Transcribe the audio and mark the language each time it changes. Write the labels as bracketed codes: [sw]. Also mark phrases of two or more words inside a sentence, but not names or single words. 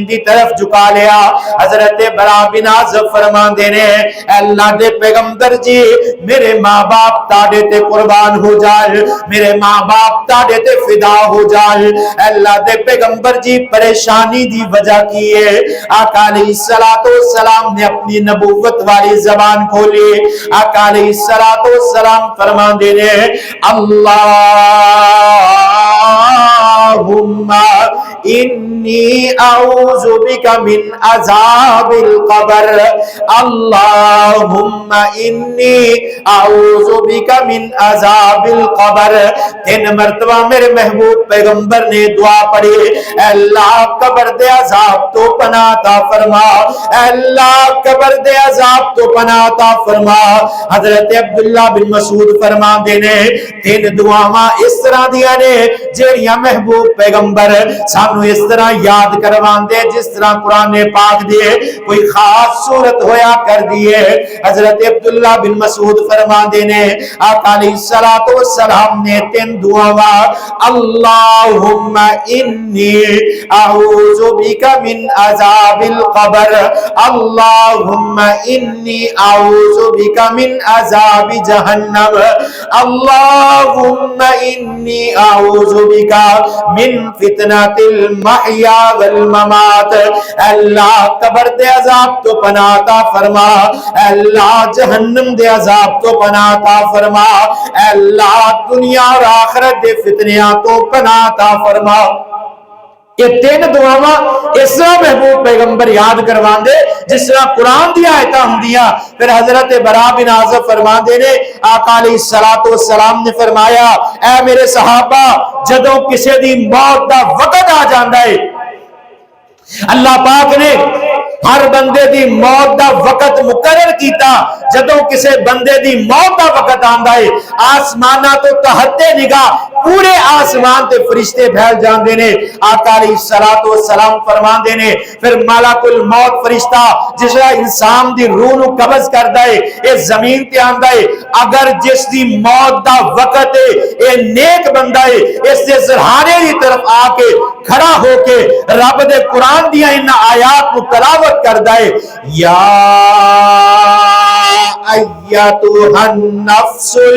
[pa] دی طرف جھکا لیا، حضرت برا بن عازب فرماندے نے اللہ دے پیغمبر جی میرے ماں باپ تاڑے تے قربان ہو جائے، میرے ماں باپ تاڑے تے فدا ہو جائے، اللہ دے پیغمبر جی پریشانی دی وجہ کی ہے، آقا علیہ السلام نے اپنی نبوت والی زبان کھولی، آقا علیہ السلام فرماندے نے [ar] اللہم انی اعوذ بک من عذاب القبر، اللہم انی اعوذ بک من عذاب القبر، [pa] 3 مرتبہ میرے محبوب پیغمبر نے دعا پڑھی، اے اللہ قبر دے عذاب تو پناہ عطا فرما، اے اللہ قبر دے عذاب تو پناہ عطا فرما۔ حضرت عبداللہ بن مسعود فرماندے نے 3 دعاواں اس طرح دیا نے جیڑیاں محبوب پیغمبر سانو اس طرح یاد کرواندے جس طرح قرآن پاک دیے کوئی خاص صورت ہویا کر دیے۔ حضرت عبداللہ بن مسعود فرماندے نے آقا علیہ السلام نے 3 دعاواں [ar] اللہم انی اعوذ بک من عذاب القبر، اللہم انی اعوذ بک من عذاب جہنم، اللہم انی اعوذ بک من فتنۃ المحیا والممات، [pa] اللہ قبر دے عذاب تو پناہ عطا فرما، اللہ جہنم دے عذاب تو پناہ عطا فرما، اللہ دنیا اور آخرت دے فتنیاں تو پناہ عطا فرما۔ یہ 3 دعاواں اس طرح محبوب پیغمبر یاد کروان دے جس طرح قرآن دیا آیتاں ہوں دیا۔ پھر حضرت برا بن عازب فرمان دے نے آقا علیہ السلام نے فرمایا اے میرے صحابہ جدوں کسے دی موت دا وقت آ جاندا ہے، اللہ پاک نے ہر بندے دی موت دا وقت مقرر کیتا، جدوں کسے بندے دی موت دا وقت آندا ہے آسمانہ تو تحت نگاہ پورے آسمان تے فرشتے پھیل جاندے نے، آقا علیہ السلام فرمان دے نے پھر ملک الموت فرشتہ جس طرح انسان دی روح نو قبض کردا ہے اے زمین تے آندا ہے، اگر جس دی موت دا وقت ہے اے نیک بندہ ہے اس دے سرہانے دی طرف آ کے کھڑا ہو کے رب دے قرآن دیا ان آیات کو تلاوت کردا ہے [ar] یا ایتھا النفس